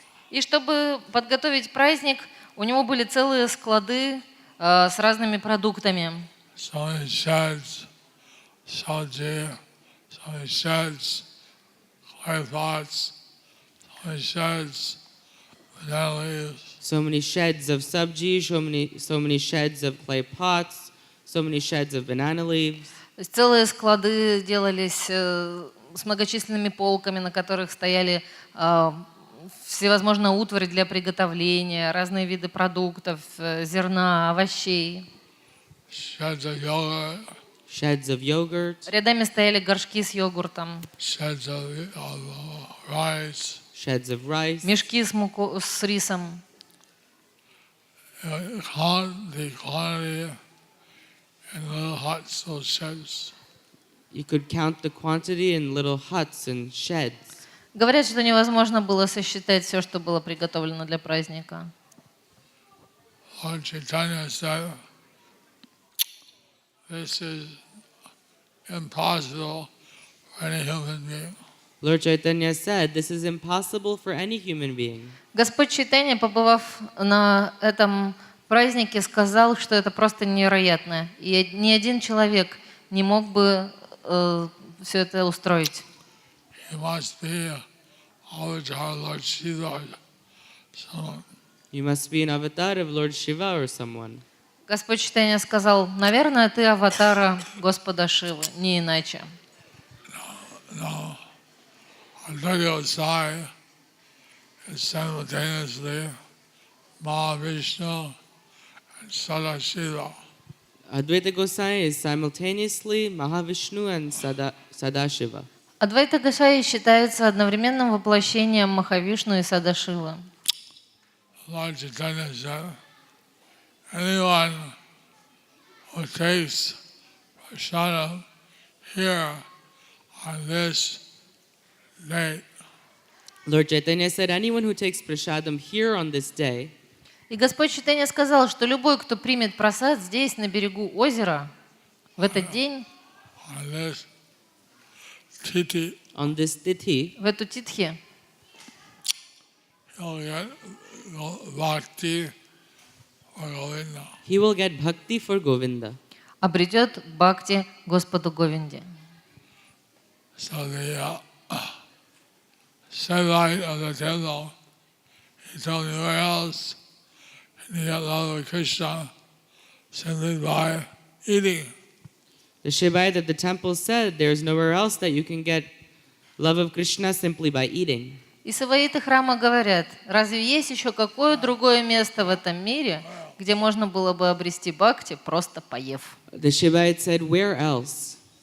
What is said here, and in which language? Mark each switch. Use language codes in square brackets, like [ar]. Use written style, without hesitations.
[ru] И чтобы подготовить праздник, у него были целые склады с разными продуктами. [en] so many sheds, salji, so many sheds, clay pots, so many sheds, banana leaves, So many sheds of sabji, so many sheds of clay pots, so many sheds of banana leaves. [ru] То есть целые склады делались с многочисленными полками, на которых стояли всевозможная утварь для приготовления, разные виды продуктов, зерна, овощей. [en] sheds of yogurt, Sheds of yogurt, [ru] Рядами стояли горшки с йогуртом, [en] sheds of rice. sheds of rice. [ru] мешки с рисом. [en] Count the quantity in little huts, those sheds. You could count the quantity in little huts and sheds. [ru] Говорят, что невозможно было сосчитать все, что было приготовлено для праздника. [en] Lord Chaitanya said, this is impossible for any human being. Lord Chaitanya said, this is impossible for any human being. [ru] Господь Чайтанья, побывав на этом празднике, сказал, что это просто невероятно. И ни один человек не мог бы все это устроить. [en] He must be avatar Lord Shiva, someone. You must be an avatar of Lord Shiva or someone. [ru] Господь Чайтанья сказал, наверное, ты аватара Господа Шивы, не иначе. [en] No. Advaita Gosai is simultaneously Mahavishnu and Sadashiva. Advaita Gosai is simultaneously Mahavishnu and Sadashiva. [ru] Адвайта Госвами считается одновременным воплощением Махавишну и Садашивы. [en] Lord Chaitanya said, anyone who takes prasadam here on this date Lord Chaitanya said, anyone who takes prashadam here on this day, [ru] И Господь Чайтанья сказал, что любой, кто примет прасад здесь, на берегу озера, в этот день, [en] on this titi, on this tithi, [ru] в эту титхи, [en] he'll get bhakti or Govinda. he will get bhakti for Govinda. [ru] обретет бхакти Господу Говинде. [en] So the satellite of the temple, he told me where else can you get love of Krishna simply by eating. The Shivite at the temple said there's nowhere else that you can get love of Krishna simply by eating. [ru] И саваиты храма говорят, разве есть еще какое другое место в этом мире, где можно было бы обрести бхакти, просто поев? [en] The Shivite said, where else?